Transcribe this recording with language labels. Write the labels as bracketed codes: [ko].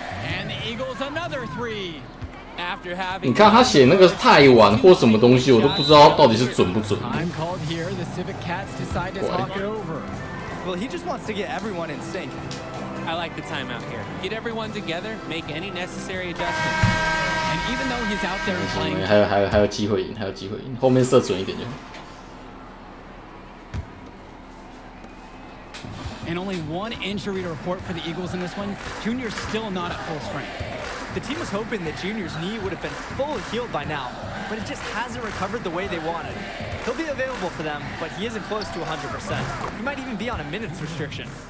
[en] And the Eagles another three. After having [zh] 你看他写那个太晚或什么东西，我都不知道到底是准不准。 [en] Time called here. The Civic Cats decide to talk it over. Well, he just wants to get everyone in sync. I like the timeout here. Get everyone together, make any necessary adjustments. And even though he's out there playing, [zh] 还有机会赢，还有机会赢，后面射准一点就好。 [en] and only one injury to report for the Eagles in this one, Junior's still not at full strength. The team was hoping that Junior's knee would have been fully healed by now, but it just hasn't recovered the way they wanted. He'll be available for them, but he isn't close to 100%. He might even be on a minutes restriction.